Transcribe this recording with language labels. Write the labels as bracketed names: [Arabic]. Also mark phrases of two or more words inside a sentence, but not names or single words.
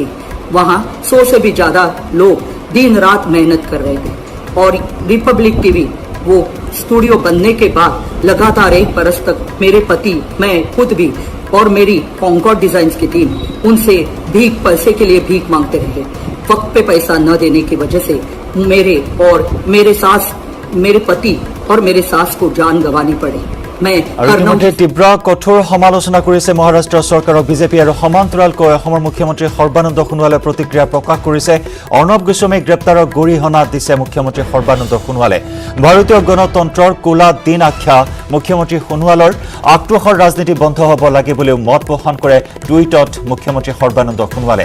[Hindi] वहाँ 100 से भी ज्यादा लोग दिन रात मेहनत कर रहे थे, और रिपब्लिक टीवी वो स्टूडियो बनने के बाद लगातार 1 बरस तक मेरे पति, मैं खुद भी और मेरी कॉन्कॉर्ड डिजाइन्स की टीम उनसे पैसे के लिए भीख मांगते रहे। वक्त पे पैसा न देने की वजह से मेरे पति और मेरे सास को जान गंवानी पड़ी। [Assamese] আৰু ইতিমধ্যে তীব্ৰ কঠোৰ সমালোচনা কৰিছে মহাৰাষ্ট্ৰ চৰকাৰক বিজেপি আৰু সমান্তৰালকৈ অসমৰ মুখ্যমন্ত্ৰী সৰ্বানন্দ সোণোৱালে প্ৰতিক্ৰিয়া প্ৰকাশ কৰিছে। অৰ্ণৱ গোস্বামীক গ্ৰেপ্তাৰক গৰিহণা দিছে মুখ্যমন্ত্ৰী সৰ্বানন্দ সোণোৱালে। ভাৰতীয় গণতন্ত্ৰৰ কোলা দিন আখ্যা মুখ্যমন্ত্ৰী সোণোৱালৰ আক্ৰোশৰ ৰাজনীতি বন্ধ হ'ব লাগে বুলিও মত পোষণ কৰে টুইটত মুখ্যমন্ত্ৰী সৰ্বানন্দ সোণোৱালে।